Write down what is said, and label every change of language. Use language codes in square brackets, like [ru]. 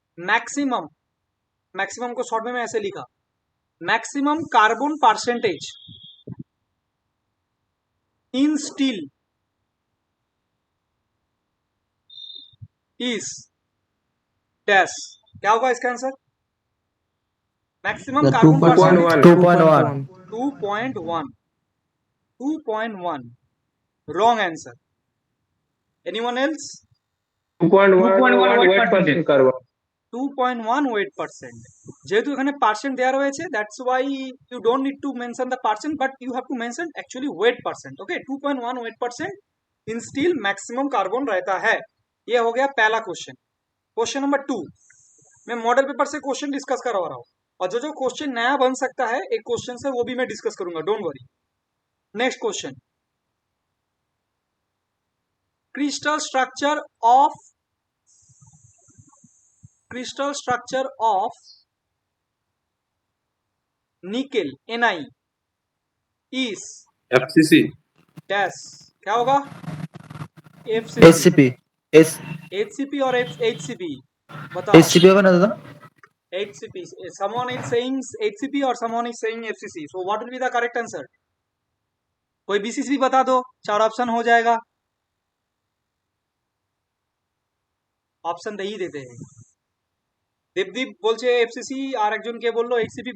[hi] Maximum को short में मैं ऐसे लिखा. [en] Maximum carbon percentage in steel is dash. [hi] क्या होगा इसका answer? [en] Maximum carbon percentage 2.1. 2.1 wrong answer. Anyone else? 2.1 weight carbon. 2.1 weight%. [bn] যেহেতু এখানে পার্সেন্ট দেওয়া রয়েছে, [en] that's why you don't need to mention the percent, but you have to mention actually weight%. Okay, 2.1 weight% in steel maximum carbon [hi] रहता है. ये हो गया पहला क्वेश्चन. Question number 2. मैं मॉडल पेपर से क्वेश्चन डिस्कस करवा रहा हूँ, और जो जो क्वेश्चन नया बन सकता है एक क्वेश्चन से, वो भी मैं डिस्कस करूंगा, don't worry. [en] Next question. crystal structure of nickel Ni is FCC. [hi] dash. क्या होगा? [en] SCP. [hi] HCP और HCP बताओ. SCP होगा ना दादा? [en] HCP. Someone is saying HCP or someone is saying FCC. So what will be the correct answer? [hi] कोई BCC बता दो, 4 ऑप्शन हो जाएगा. [bn] অপশন দেই দিতে हैं. দীপদীপ বলছে এফসিসি, আর একজন কে বললো এইচসিপি?